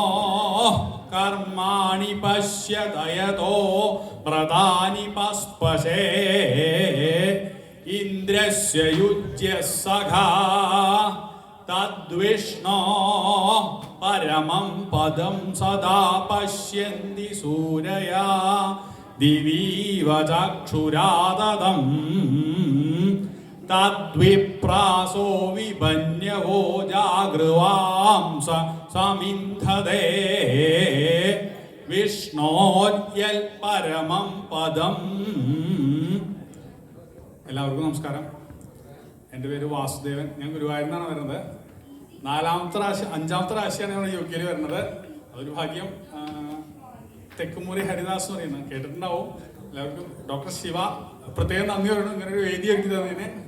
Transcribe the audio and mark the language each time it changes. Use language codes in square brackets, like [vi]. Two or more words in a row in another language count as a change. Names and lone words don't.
[sa] कर्माणि पश्यतयतो व्रतानि पस्पशे इन्द्रस्य युज्यः सखा तद्विष्णो परमं पदं सदा पश्यन्ति सूरया दिवीव चक्षुराददं तद्विप्रासो विभन्यवो जागृवांस समिन्धते विष्णोर्यल् परमं पदം. [ml] എല്ലാവർക്കും നമസ്കാരം. എൻ്റെ പേര് വാസുദേവൻ. ഞാൻ ഗുരുവായൂരിൽ നിന്നാണ് വരുന്നത്. 5ാമത്തെ പ്രാവശ്യമാണ് ഞാൻ UK വരുന്നത്. അതൊരു ഭാഗ്യം. തെക്കുമുറി ഹരിദാസ് എന്ന് പറയുന്നത് കേട്ടിട്ടുണ്ടാവും എല്ലാവർക്കും. ഡോക്ടർ ശിവ പ്രത്യേകം നന്ദി പറയണം ഇങ്ങനെ ഒരു വേദി ഒരുക്കി തന്നതിന്.